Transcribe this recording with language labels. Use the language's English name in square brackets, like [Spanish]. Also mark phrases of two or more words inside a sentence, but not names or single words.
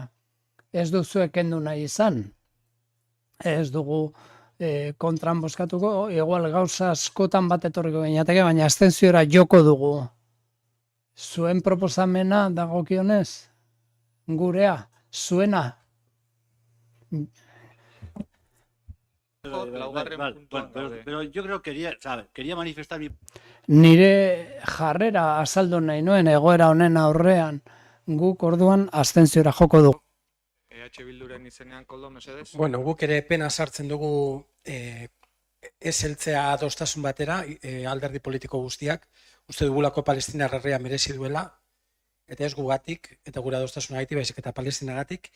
[Basque] Ez duzuek kendu nahi izan. Ez dugu kontran bozkatuko, igual gauza askotan bat etorriko gainateke, baina abstentziora joko dugu. Zuen proposamena dagokionez? Gurea? Zuena? [Spanish] Pero yo creo que quería manifestar mi... [Basque] Nire jarrera azaldu nahi nuen egoera honen aurrean, guk orduan abstentziora joko dugu. EH Bilduren izenean, Koldo, mesedez? Bueno, guk ere pena sartzen dugu ez heltzea adostasun batera, alderdi politiko guztiak, uste dugulako Palestinar herria merezi duela, eta ez gugatik, eta gure adostasunagatik, baizik eta Palestinagatik.